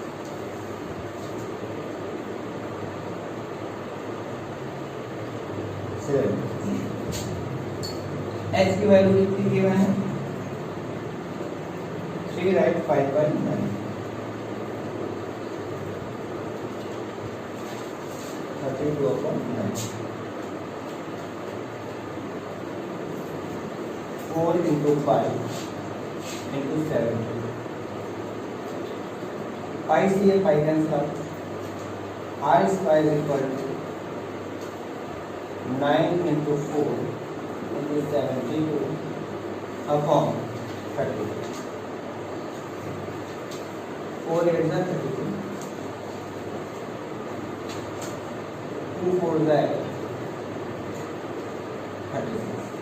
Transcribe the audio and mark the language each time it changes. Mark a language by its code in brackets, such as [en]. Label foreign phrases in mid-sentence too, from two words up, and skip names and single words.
[hi] एच की वैल्यू कितनी दी हुई है, 3 राइट 5 बाई 9, 32/9। [en] 4 into 5 into 70. Pi से pi cancel out. R square is equal to 9 into 4 into 72 upon 30. 4 8 is 32. 2 4 is 36.